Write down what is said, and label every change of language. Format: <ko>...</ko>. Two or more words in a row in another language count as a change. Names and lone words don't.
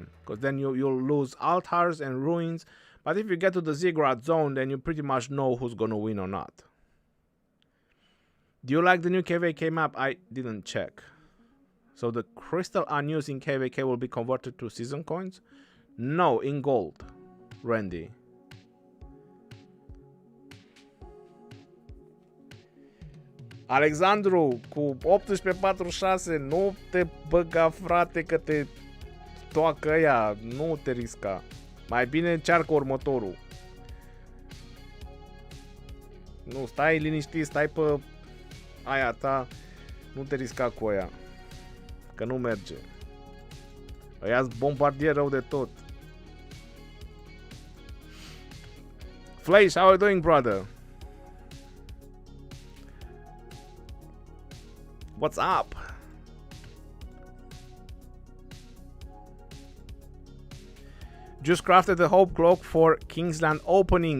<en>Because then you'll lose altars and ruins. But if you get to the Ziggurat Zone, then you pretty much know who's gonna win or not. Do you like the new KVK map? I didn't check. So the crystal unused in KVK will be converted to season coins? No, in gold. Randy.</en> <ro>Alexandru, cu 18-46, nu te băga, frate, că te toacă ăia, nu te risca. Mai bine încearcă următorul. Nu, stai liniștit, stai pe aia ta, nu te risca cu aia, că nu merge. Ăia-s bombardier rău de tot.</ro> <en>Flash, how are you doing, brother? What's up? Just crafted the Hope Cloak for Kingsland opening.</en>